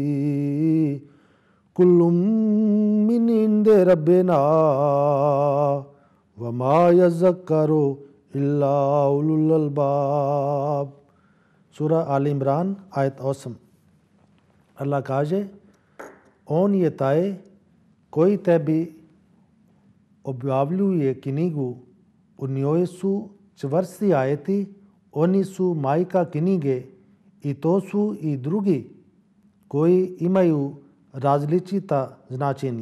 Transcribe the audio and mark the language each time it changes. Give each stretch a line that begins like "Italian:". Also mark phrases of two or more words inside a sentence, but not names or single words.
Arabic: كل من عند ربنا وما يذكر إلا أولو الألباب.
Bosnian: Sura Al Imran, ayet 8. Allah kaže, on je taj koji tebi objavljuje knjigu, u njoj su čvrsti ajeti, oni su majka knjige i to su i drugi koji imaju različita značenja.